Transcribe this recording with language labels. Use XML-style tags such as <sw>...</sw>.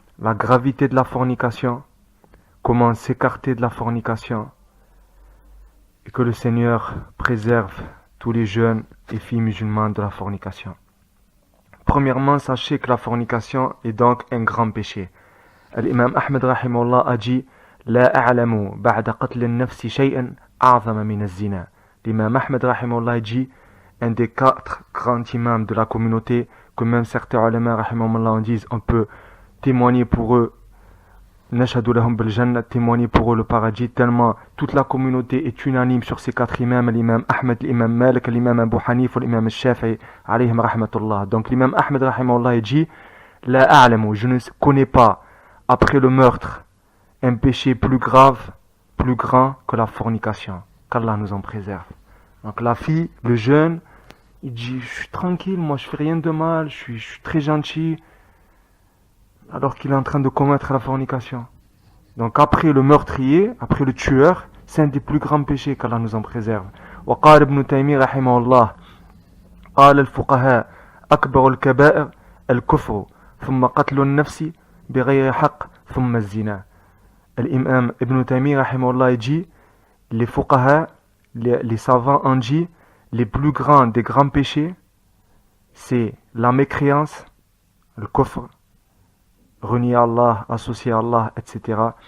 <fr>La gravité de la fornication, comment s'écarter de la fornication, et que le Seigneur préserve tous les jeunes et filles musulmanes de la fornication. Premièrement, sachez que la fornication est donc un grand péché. L'imam Ahmed rahimahullah a dit</fr> <ar>لا أعلم بعد قتل النفس شيئا أعظم من الزنا.</ar> <fr>L'imam Ahmed rahimahullah dit, un des 4 grands imams de la communauté, que même certains ulama rahimahullah en disent, on peut témoigner pour eux,</fr> <ar>nashhadu lahum bil jannah,</ar> <fr>témoigner pour eux le paradis, tellement toute la communauté est unanime sur ces 4 imams, l'imam Ahmed, l'imam Malik, l'imam Abu Hanif, l'imam Shafi'i, alayhim rahmatullah. Donc l'imam Ahmed rahimahullah dit,</fr> <ar>la a'lamu,</ar> <fr>je ne connais pas, après le meurtre, un péché plus grave, plus grand que la fornication. Qu'Allah nous en préserve. Donc la fille, le jeune, il dit, je suis tranquille, moi je fais rien de mal, je suis très gentil, alors qu'il est en train de commettre la fornication. Donc après le meurtrier, après le tueur, c'est un des plus grands péchés, qu'Allah nous en préserve.</fr> <ar>وقال ابن تيمية رحمه الله قال الفقهاء أكبر الكبائر الكفر ثم قتل النفس بغير حق ثم الزنا.</ar> <fr>L'imam Ibn Taymi rahimahullah dit, les fuqaha, les savants ont dit, les plus grands des grands péchés, c'est la mécréance, le kufr, renier Allah, associer Allah, etc.</fr>